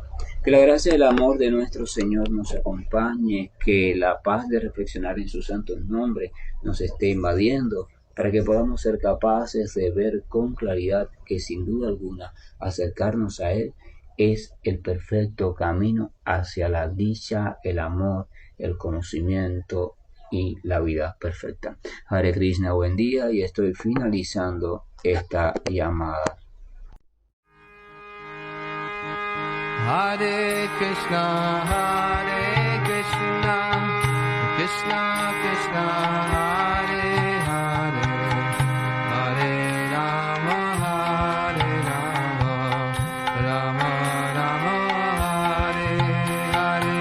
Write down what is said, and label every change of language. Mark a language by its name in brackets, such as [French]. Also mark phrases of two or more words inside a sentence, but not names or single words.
[Spanish] Que la gracia y el amor de nuestro Señor nos acompañe, que la paz de reflexionar en su santo nombre nos esté invadiendo, para que podamos ser capaces de ver con claridad que sin duda alguna acercarnos a Él es el perfecto camino hacia la dicha, el amor, el conocimiento y la vida perfecta. Hare Krishna, buen día, y estoy finalizando esta llamada. [Sanskrit] हरे कृष्ण, कृष्ण कृष्ण, हरे हरे, हरे राम, राम राम, हरे हरे.